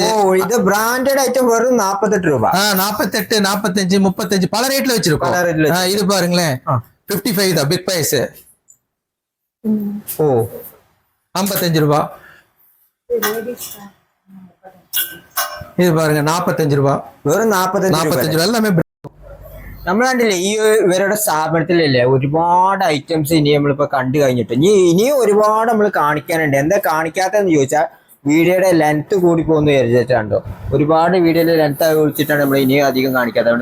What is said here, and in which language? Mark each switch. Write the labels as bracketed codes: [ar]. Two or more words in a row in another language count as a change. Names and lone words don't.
[ta] இது [en] branded item [ta] வரும் 48 ரூபாய். 48, 45, 35 பல ரேட்ல வச்சிருக்கோம். இது பாருங்களேன் 55 தான் [en] big price. [ta] 55 ரூபாய். இது பாருங்க 45 ரூபாய், [ml] വെറും 45 രൂപ എല്ലാമേ. നമ്മുടെ കണ്ടില്ലേ ഈ ഇവരുടെ സ്ഥാപനത്തിലല്ലേ ഒരുപാട് ഐറ്റംസ് ഇനി നമ്മളിപ്പോ കണ്ടു കഴിഞ്ഞിട്ട് ഇനിയും ഒരുപാട് നമ്മൾ കാണിക്കാനുണ്ട്. എന്താ കാണിക്കാത്തതെന്ന് ചോദിച്ചാൽ വീഡിയോയുടെ ലെങ്ത് കൂടി പോകുന്നു വിചാരിച്ചിട്ടുണ്ടോ. ഒരുപാട് വീഡിയോയുടെ ലെങ്ത് ആയി വിളിച്ചിട്ടാണ് നമ്മൾ ഇനിയും അധികം കാണിക്കാത്തത്.